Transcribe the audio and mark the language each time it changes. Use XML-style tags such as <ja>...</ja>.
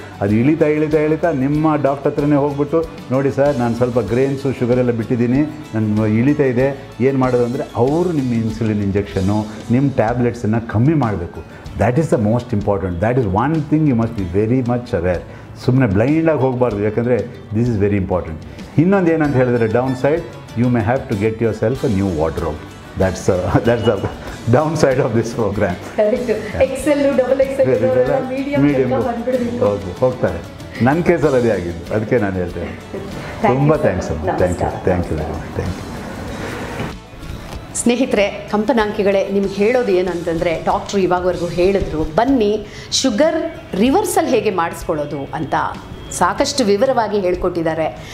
<kn>ಅದು ಇಳಿತಾ ನಿಮ್ಮ ಡಾಕ್ಟರ್ ಹತ್ರನೇ ಹೋಗ್ಬಿಟ್ಟು, ನೋಡಿ ಸರ್ ನಾನು ಸ್ವಲ್ಪ ಗ್ರೇನ್ಸು ಶುಗರೆಲ್ಲ ಬಿಟ್ಟಿದ್ದೀನಿ, ನನ್ನ ಇಳಿತಾ ಇದೆ, ಏನು ಮಾಡೋದು ಅಂದರೆ ಅವರು ನಿಮ್ಮ ಇನ್ಸುಲಿನ್ ಇಂಜೆಕ್ಷನ್ನು ನಿಮ್ಮ ಟ್ಯಾಬ್ಲೆಟ್ಸನ್ನು ಕಮ್ಮಿ ಮಾಡಬೇಕು.</kn> <en>That is the most important. That is one thing you must be very much aware.</en> <kn>ಸುಮ್ಮನೆ ಬ್ಲೈಂಡಾಗಿ ಹೋಗಬಾರ್ದು, ಯಾಕಂದರೆ</kn> <en>This is very important.</en> <kn>ಇನ್ನೊಂದು ಏನಂತ ಹೇಳಿದ್ರೆ,</kn> <en>Downside you may have to get yourself a new wardrobe. that's the downside of this program. XL double XL medium</en> <kn>ಹೋಗ್ತಾರೆ. ನನ್ನ ಕೇಸಲ್ಲಿ ಅದೇ ಆಗಿದ್ದು, ಅದಕ್ಕೆ ನಾನು ಹೇಳ್ತೇನೆ. ತುಂಬ ಥ್ಯಾಂಕ್ಸ್ ಅಮ್ಮ.</kn> <en>Thank you very much. Thank you.</en> <kn>ಸ್ನೇಹಿತರೆ, ಕಂಪನಾಂಕಿಗಳೇ, ನಿಮ್ಗೆ ಹೇಳೋದು ಏನಂತಂದರೆ, ಡಾಕ್ಟ್ರು ಇವಾಗವರೆಗೂ ಹೇಳಿದ್ರು, ಬನ್ನಿ ಶುಗರ್ ರಿವರ್ಸಲ್ ಹೇಗೆ ಮಾಡಿಸ್ಕೊಳ್ಳೋದು ಅಂತ ಸಾಕಷ್ಟು ವಿವರವಾಗಿ ಹೇಳ್ಕೊಟ್ಟಿದ್ದಾರೆ.</kn>